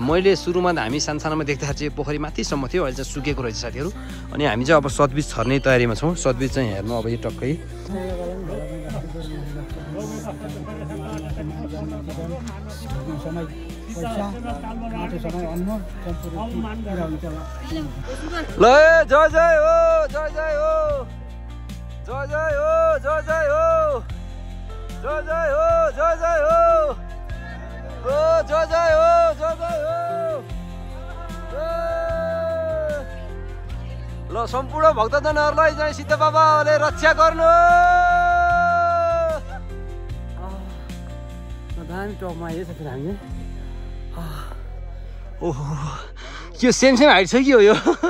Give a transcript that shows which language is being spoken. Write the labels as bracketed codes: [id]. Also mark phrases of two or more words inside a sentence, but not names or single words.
[ne] मैले सुरुमा हामी सानोमा देख्दाखेरि चाहिँ पोखरी माथिसम्म थियो, अहिले चाहिँ सुकेको रहेछ साथीहरू। अनि हामी चाहिँ अब सतबिज छर्ने तयारीमा छौँ। सतबिज चाहिँ हेर्नु अब यो टक्कै ल जय जय हो जय जय हो जय जय हो जय जय हो जय जय हो जय जय हो जय जय हो जय जय हो। ल सम्पूर्ण भक्तजनहरूलाई चाहिँ सीता बाबाले रक्षा गर्नु। दामी टपमा आइयो साथी हामी। ओहो यो [en] same height [ne] छ कि हो यो?